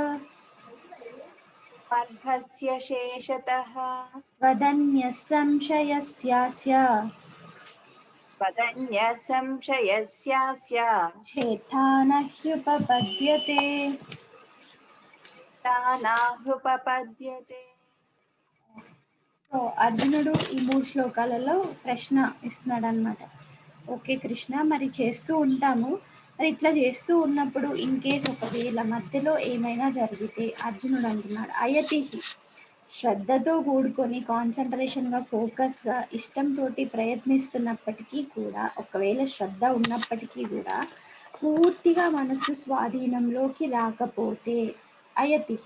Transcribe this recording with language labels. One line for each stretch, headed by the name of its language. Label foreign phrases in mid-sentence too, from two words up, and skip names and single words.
Sanskrit: अर्हस्य शेषतः. त्वदन्यः संशयस्यास्य वदन्यः संशयस्यास्य छेत्था न ह्युपपद्यते. तानाहुपपद्यते.
Telugu: సో అర్జునుడు ఈ 3 శ్లోకాలలో ప్రశ్న ఇస్తున్నాడు అనమాట. ఓకే కృష్ణ, మరి చేస్తూ ఉంటాము. మరి ఇట్లా చేస్తూ ఉన్నప్పుడు
English: in case
Telugu: ఒకవేళ మధ్యలో ఏమైనా జరిగితే అర్జునుడు అంటున్నాడు అయతిహి, శ్రద్ధతో కూడుకొని కాన్సన్ట్రేషన్‌గా, ఫోకస్‌గా, ఇష్టంతోటి ప్రయత్నిస్తున్నప్పటికీ కూడా, ఒకవేళ శ్రద్ధ ఉన్నప్పటికీ కూడా పూర్తిగా మనస్సు స్వాధీనంలోకి రాకపోతే అయతిహి.